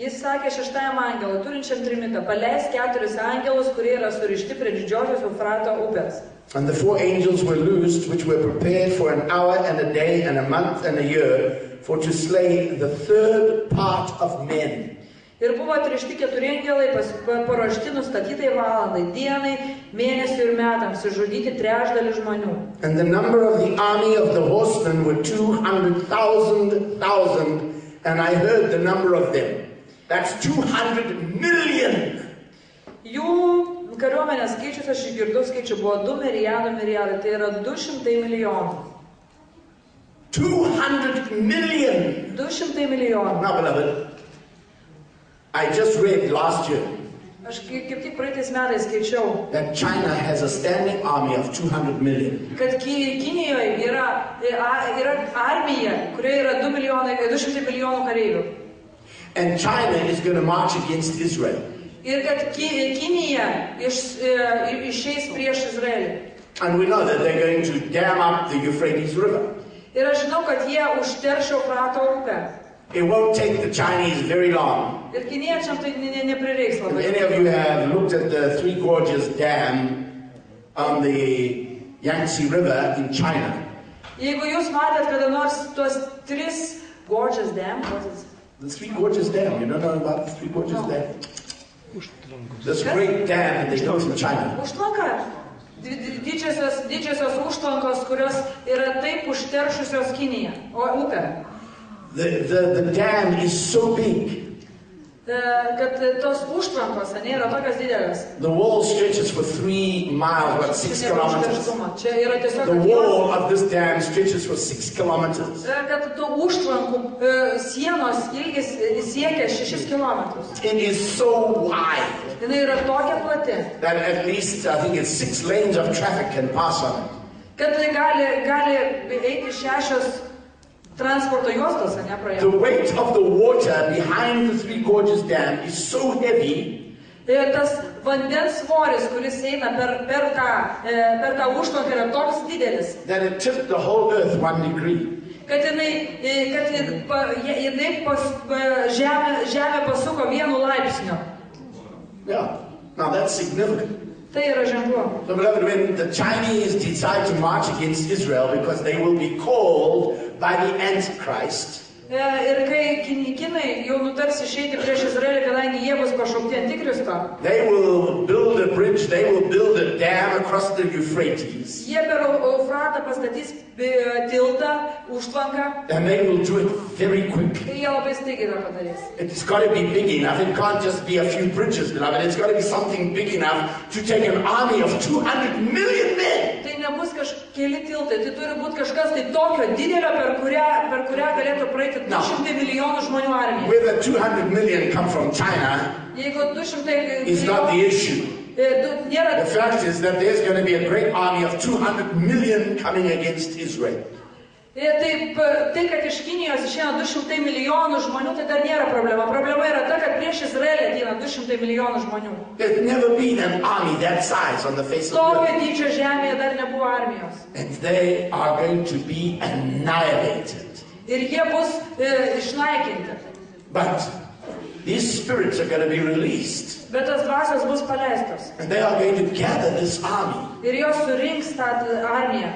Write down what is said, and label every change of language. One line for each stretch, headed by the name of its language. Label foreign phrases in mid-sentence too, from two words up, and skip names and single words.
Lithuanian: Jis sakė 6 angelui, turinčiam trimitą, paleisk 4 angelus, kurie yra surišti prie didžiosios Eufrato upės.
English: And the 4 angels were loosed, which were prepared for an hour and a day and a month and a year, for to slay the 3rd part of men.
Lithuanian: Ir buvo atrišti 4 angelai, paruošti nustatytai valandai, dienai, mėnesiui ir metams, sužudyti 3/3 žmonių.
English: And the number of the army of the horsemen were 200,000, and I heard the number of them. That's 200 million.
Lithuanian: Jų kariuomenės skaičius, aš išgirdau skaičių, buvo 2 milijardai, tai yra 200 milijonų.
English: 200 million.
Lithuanian: 200 milijonų.
English: Now, beloved, I just read last year
Lithuanian: Aš kaip tik praeitais metais skaičiau,
English: that China has a standing army of 200 million.
Lithuanian: kad Kinijoje yra armija, kurioje yra 200 milijonų kareivių.
English: And China is going to march against Israel.
Lithuanian: Ir kad Kinija išeis prieš Izraelį.
English: And we know that they're going to dam up the Euphrates River.
Lithuanian: Ir aš žinau, kad jie užterš Eufrato upę.
English: It won't take the Chinese very long.
Lithuanian: Ir kiniečiam tai neprireiks
English: If
Lithuanian: labai.
English: any of you have looked at the Three Gorges Dam on the Yangtze River in China,
Lithuanian: Jeigu jūs matėt kada nors tuos 3 Gorges Dam,
English: the Three Gorges Dam, you don't know about the Three Gorges No. Dam? This great dam that they built in China.
Lithuanian: užtvanka, didžiosios užtvankos, kurios yra taip užteršusios Kiniją, upę.
English: The dam is so big.
Lithuanian: Kad tos užtvankos nėra tokios didelės.
English: The wall stretches for 3 miles, about 6 kilometers.
Lithuanian: Čia yra tiesiog,
English: The
Lithuanian: kad
English: wall of this dam stretches for 6 kilometers.
Lithuanian: kad tų užtvankų sienos ilgis siekia 6 kilometrus.
English: It is so wide
Lithuanian: Jis yra tokia plati,
English: that at least, I think it's 6 lanes of traffic can pass on it.
Lithuanian: kad tai gali eiti 6 transporto juostos,
English: The
Lithuanian: praėjo.
English: weight of the water behind the Three Gorges Dam is so heavy
Lithuanian: Ir tas vandens svoris, kuris eina per tą užtvanką, yra toks didelis,
English: that it tipped the whole earth 1 degree.
Lithuanian: kad žemė pasuko 1 laipsniu.
English: Yeah. Now that's significant.
Lithuanian: Tai yra ženklu.
English: So, beloved, when the Chinese decide to march against Israel because they will be called by the Antichrist,
Lithuanian: Ir kai kinai jau nutars išeiti prieš Izraelį, kadangi jie bus pašaukti Antikristo,
English: they will build a bridge, they will build a dam across the Euphrates,
Lithuanian: jie per Eufratą pastatys tiltą, užtvanką,
English: and they will do it very quick.
Lithuanian: ir jie labai staigiai tą padarys.
English: It's got to be big enough. It can't just be a few bridges, beloved. It's got to be something big enough to take an army of 200 million men.
Lithuanian: Tai nebus keli tiltai, tai turi būti kažkas tai tokio didelio, per kurią galėtų praeiti 200 milijonų žmonių armija.
English: Whether 200 million come from China
Lithuanian: Jeigu 200
English: is not the issue.
Lithuanian: nėra.
English: The fact is that there's going to be a great army of 200 million coming against Israel.
Lithuanian: Tai, kad iš Kinijos išeina 200 milijonų žmonių, tai dar nėra problema. Problema yra ta, kad prieš Izraelį ateina 200 milijonų žmonių.
English: There's never been an army that size on the face of the
Lithuanian: Tokio
English: earth.
Lithuanian: dydžio žemėje dar nebuvo armijos.
English: And they are going to be annihilated.
Lithuanian: Ir jie bus išnaikinti.
English: But these spirits are going to be released.
Lithuanian: Bet tas dvasios bus paleistos.
English: And they are going to gather this army.
Lithuanian: Ir jos surinks tą armiją.